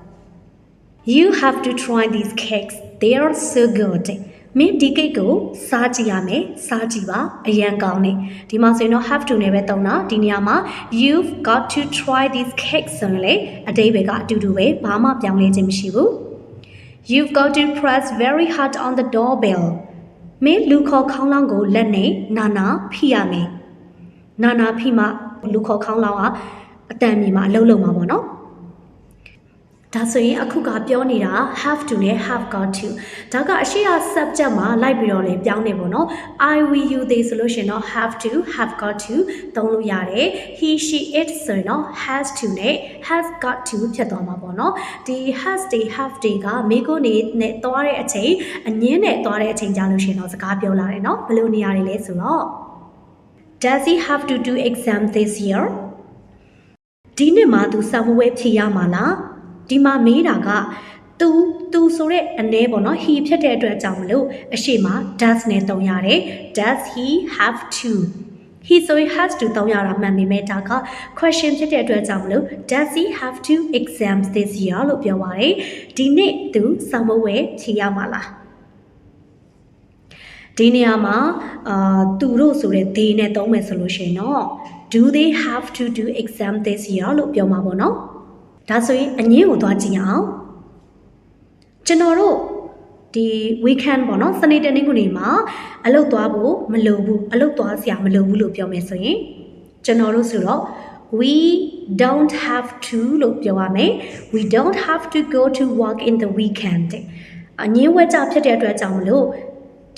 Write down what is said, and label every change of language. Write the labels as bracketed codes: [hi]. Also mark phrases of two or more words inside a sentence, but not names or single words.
[en] You have to try these cakes they are so good [my] မင်းဒီကိတ်ကိုစားကြည့်ရမယ်စားကြည့်ပါအရန်ကောင်းတယ်ဒီမှာဆိုရင်တော့ [en] have to [my] နဲ့ပဲသုံးတာဒီနေရာမှာ [en] you've got to try these cakes [my] ဆိုရင်လေအ တိတ်ပဲကအတူတူပဲဘာမှပြောင်းလဲခြင်းမရှိဘူး [en] You've got to press very hard on the doorbell [my] မင်းလူခေါ်ခေါင်းလောင်းကိုလက်နဲ့နာဖိရမယ် နာဖိမှလူခေါ်ခေါင်းလောင်းကအတန်မြေမှာအလုံးလုံးမှာပေါ့နော်ဒါဆိုရင်အခုကပြောနေတာ [en] have to [my] နဲ့ [en] have got to [my] ဒါကအရှိရ subject မှာလိုက်ပြီးတော့လေပြောင်းနေပေါ့နော် [en] I will you they [my] ဆိုလို့ရှိရင်တော့ [en] have to have got to [my] သုံးလို့ရတယ် [en] he she it [my] ဆိုရင်တော့ [en] has to [my] နဲ့ [en] has got to [my] ဖြစ်သွားမှာပေါ့နော်ဒီ [en] has they have they [my] ကမိကိုနေနဲ့သွားတဲ့အချိန်အငင်းနဲ့သွားတဲ့အချိန်ကြာလို့ရှိရင်တော့စကားပြောလာတယ်နော်ဘယ်လိုနေရာတွေလဲဆိုတော့ [en] Does he have to do exam this year [my] ဒီနှစ်မှာသူစာမေးပွဲဖြေရမှာလားဒီမှာမေးတာကသူဆိုတဲ့ အနေပေါ့နော် he ဖြစ်တဲ့အတွက်ကြောင့်မလို့အရှိမ does နဲ့သုံးရတယ် [en] does he have to he [my] ဆိုရင် [en] has to [my] သုံးရတာမှန်ပေမဲ့ဒါက question ဖြစ်တဲ့အတွက်ကြောင့်မလို့ [en] does he have to exams this year [my] လို့ပြောပါတယ်ဒီနေ့သူစာမေးပွဲဖြေရမှာလားဒီနေရာမှာသူတို့ဆိုတဲ့ they နဲ့သုံးမယ်ဆိုလို့ရှိရင်တော့ [en] do they have to do exam this year [my] လို့ပြောမှာပေါ့နော် ဒါဆိုရင်အငင်းကိုသွားကြည့်အောင်ကျွန်တော်တို့ဒီ weekend ပေါ့နော်စနေတနင်္ဂနွေမှာအလုပ်သွားဖို့မလိုဘူးအလုပ်သွားစရာမလိုဘူးလို့ပြောမယ်ဆိုရင်ကျွန်တော်တို့ဆိုတော့ [en] we don't have to [my] လို့ပြောရမယ် [en] we don't have to go to work in the weekend [my] အငင်းဝဲကြဖြစ်တဲ့အတွက်ကြောင့်မလို့ဒီ